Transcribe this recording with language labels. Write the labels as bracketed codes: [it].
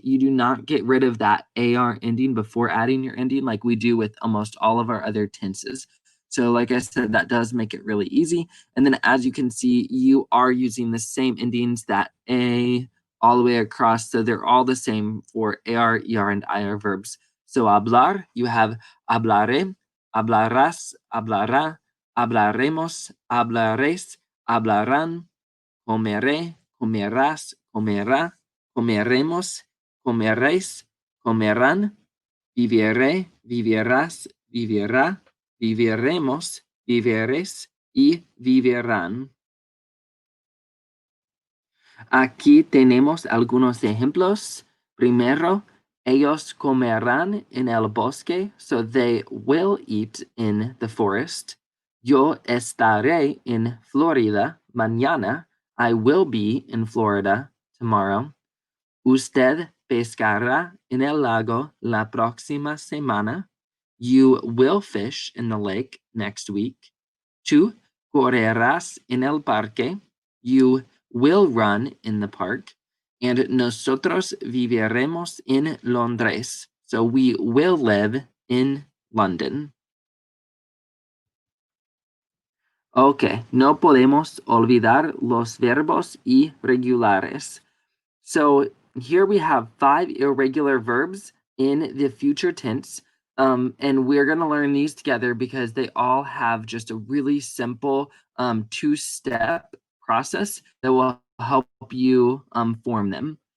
[en] You do not get rid of that AR ending before adding your ending like we do with almost all of our other tenses. So like I said, that does make it really easy. And then as you can see, you are using the same endings, that A, all the way across. So they're all the same for AR, ER, and IR verbs. [es] So hablar, [en] you have [es] hablaré, hablarás, hablará, hablaremos, hablaréis, hablarán, comeré, comerás, comerá, comeremos, comeréis, comerán, viviré, vivirás, vivirá, viviremos, viviréis y vivirán. Aquí tenemos algunos ejemplos. Primero, ellos comerán en el bosque, [en] so they will eat in the forest. [es] Yo estaré en Florida mañana. [en] I will be in Florida tomorrow. [es] Usted pescará en el lago la próxima semana. [en] You will fish in the lake next week. [es] Tú correrás en el parque. [en] You will run in the park. [es] And nosotros viviremos en Londres. [en] So we will live in London. [es] Okay, no podemos olvidar los verbos irregulares. [en] So here we have 5 irregular verbs in the future tense. And we're going to learn these together because they all have just a really simple 2-step process that will help you form them.